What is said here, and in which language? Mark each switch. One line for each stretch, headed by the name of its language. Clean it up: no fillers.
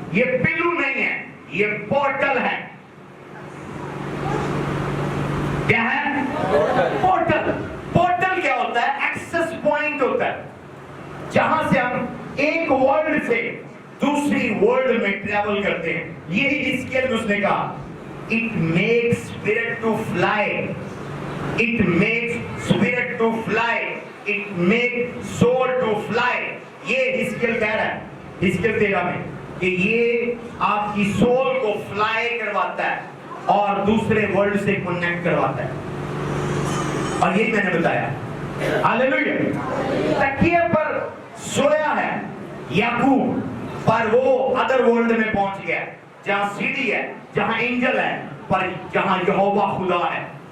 Urdu: یہ پلو نہیں ہے یہ پورٹل ہے. کیا ہے پورٹل. پورٹل کیا ہوتا ہے ایکسس پوائنٹ ہوتا ہے جہاں سے ہم ایک ورلڈ سے دوسری ورلڈ میں ٹریول کرتے ہیں. یہی حزقیل اس نے کہا
English: it makes spirit to fly it makes spirit to fly it makes soul to fly.
Urdu: یہ حزقیل کہہ رہا ہے حزقیل 13 میں کہ یہ آپ کی سول کو فلائی کرواتا ہے اور دوسرے ورلڈ سے کنیکٹ کرواتا ہے. اور یہی میں نے بتایا. ہاللیلویا. تکیے پر سویا ہے یعقوب پر وہ ادر ورلڈ میں پہنچ گیا جہاں سیڑھی ہے جہاں اینجل ہے پر جہاں یہوہ خدا ہے.